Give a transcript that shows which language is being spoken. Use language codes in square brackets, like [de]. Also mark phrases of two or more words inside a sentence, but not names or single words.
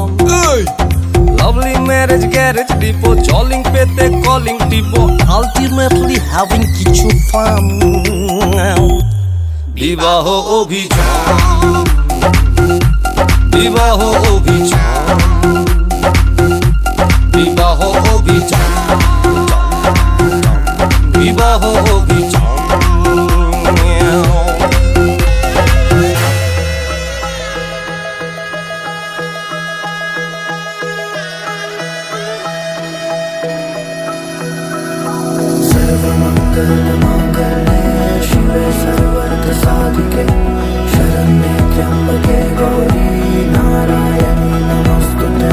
[en] lovely marriage garage depot, [bn] জলিং পেতে কলিং টিপো, [en] ultimately having [bn] কিছু ফান। বিবাহ অভিযান, বিবাহ অভিযান, বিবাহ অভিযান, বিবাহ অভিযান। [sa] सर्वमङ्गलमाङ्गल्ये शिवे सर्वार्थसाधिके शरण्ये त्र्यम्बके गौरी नारायणी नमोस्तुते।